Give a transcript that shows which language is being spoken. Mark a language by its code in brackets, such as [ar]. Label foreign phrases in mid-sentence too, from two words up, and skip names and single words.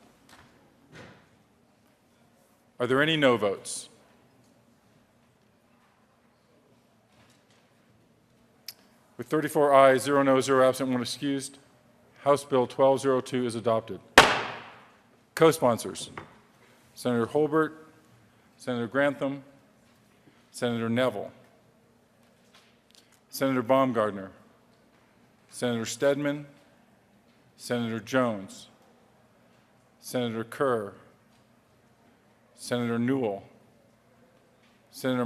[en] Are there any no votes? With 34 ayes, 0 no, 0 absent, 1 excused, House Bill 1202 is adopted. Co-sponsors: Senator Holbert, Senator Grantham, Senator Neville, Senator Baumgardner, Senator Stedman, Senator Jones, Senator Kerr, Senator Newell, Senator